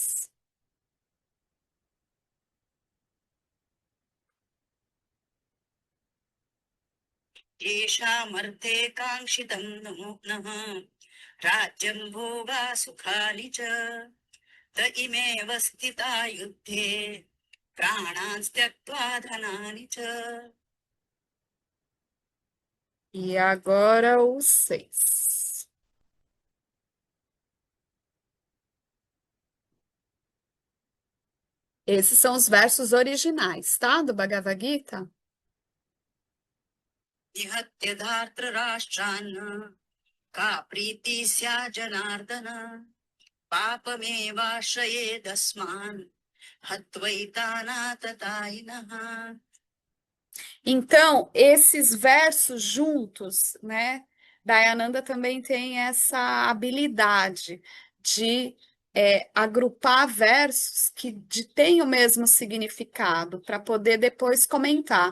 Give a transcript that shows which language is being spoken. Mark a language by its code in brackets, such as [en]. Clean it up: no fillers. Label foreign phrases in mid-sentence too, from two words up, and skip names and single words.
[sa] येषामर्थे काङ्क्षितं नः राज्यं भोगा सुखानि च त इमेव स्थिता युद्धे प्राणान् त्यक्त्वा धनानि च [pt] E agora o 6. Esses são os versos originais, tá? Do Bhagavad Gita. [sa] निहत्य धार्तराष्ट्रान् का प्रीति स्या जनार्दन पापमेवाश्रयेदस्मान् हत्वैतानाततायिनः [pt] Então, esses versos juntos, né? Dayananda também tem essa habilidade de agrupar versos têm o mesmo significado para poder depois comentar.